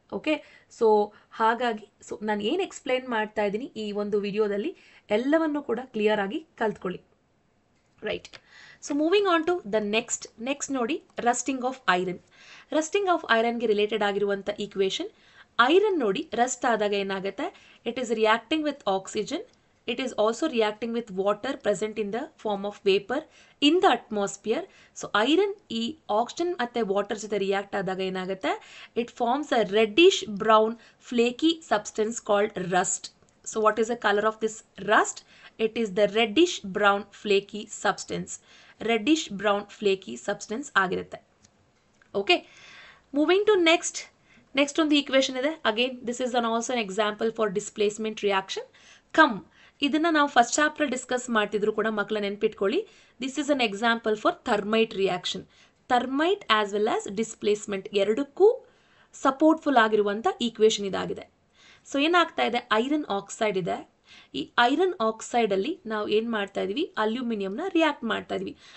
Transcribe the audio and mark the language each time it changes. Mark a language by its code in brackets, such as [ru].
[kn] Okay, so ಹಾಗಾಗಿ ನಾನು ಏನು ಎಕ್ಸ್ಪ್ಲೈನ್ ಮಾಡ್ತಾ ಇದ್ದೀನಿ ಈ ಒಂದು ವಿಡಿಯೋದಲ್ಲಿ ಎಲ್ಲವನ್ನು ಕೂಡ ಕ್ಲಿಯರ್ ಆಗಿ ಕಲ್ತ್ಕೊಳ್ಳಿ. Right. [en] So moving on to the next ನೋಡಿ, rusting of iron. [kn] Rusting of ಐರನ್ಗೆ related ಆಗಿರುವಂಥ ಈಕ್ವೇಷನ್. ಐರನ್ ನೋಡಿ ರಸ್ಟ್ ಆದಾಗ ಏನಾಗುತ್ತೆ, [en] It is reacting with oxygen, it is also reacting with water present in the form of vapor in the atmosphere. So iron [kn] ಈ oxygen ಮತ್ತೆ water ಜೊತೆ react ಆದಾಗ ಏನಾಗುತ್ತೆ, [en] it forms a reddish brown flaky substance called rust. So what is the color of this rust? It is the reddish brown flaky substance. Reddish brown flaky substance ಆಗಿರುತ್ತೆ. Okay, moving to next [kn] ಒಂದು equation ಇದೆ. [en] Again this is also an example for displacement reaction. [kn] Come, ಇದನ್ನು ನಾವು first chapter discuss ಮಾಡ್ತಿದ್ರು ಕೂಡ ಮಕ್ಕಳ ನೆನ್ಪಿಟ್ಕೊಳ್ಳಿ. [en] This is an example for thermite reaction. [kn] Thermite as well as displacement ಎರಡಕ್ಕೂ ಸಪೋರ್ಟ್ಫುಲ್ ಆಗಿರುವಂಥ ಈಕ್ವೇಷನ್ ಇದಾಗಿದೆ. ಸೊ ಏನಾಗ್ತಾ ಇದೆ, ಐರನ್ ಆಕ್ಸೈಡ್ ಇದೆ. ಈ ಐರನ್ ಆಕ್ಸೈಡಲ್ಲಿ ನಾವು ಏನು ಮಾಡ್ತಾ ಇದೀವಿ, ಅಲ್ಯೂಮಿನಿಯಂನ ರಿಯಾಕ್ಟ್ ಮಾಡ್ತಾ ಇದೀವಿ.